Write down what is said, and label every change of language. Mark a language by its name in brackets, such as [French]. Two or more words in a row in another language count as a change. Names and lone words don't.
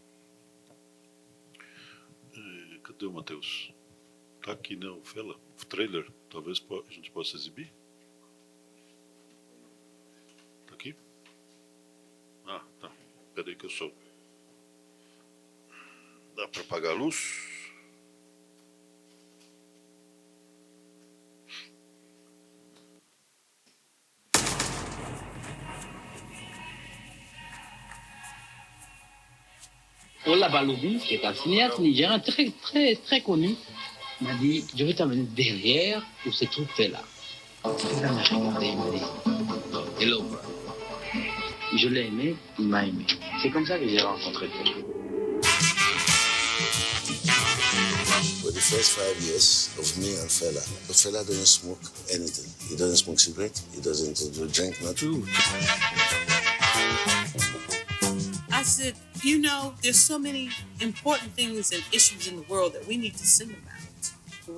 [Portuguese] né? Cadê o Matheus? Está aqui, né, o Fela? O trailer, talvez a gente possa exibir? Está aqui? Ah, tá. Espera aí que eu sou. Dá para apagar a luz? [French] Ola Balogun, qui est un cinéaste nigérien très connu, m'a dit « Je vais t'amener derrière où se trouve Fela ». Il m'a regardé, il m'a dit « [English] Hello, bro ». [French] Je l'ai aimé, il m'a aimé. C'est comme ça que j'ai rencontré Fela. [English] For the first 5 years of me and Fela doesn't smoke anything. He doesn't smoke cigarette, he doesn't drink nothing. I said, you know, there's so many important things and issues in the world that we need to sing about.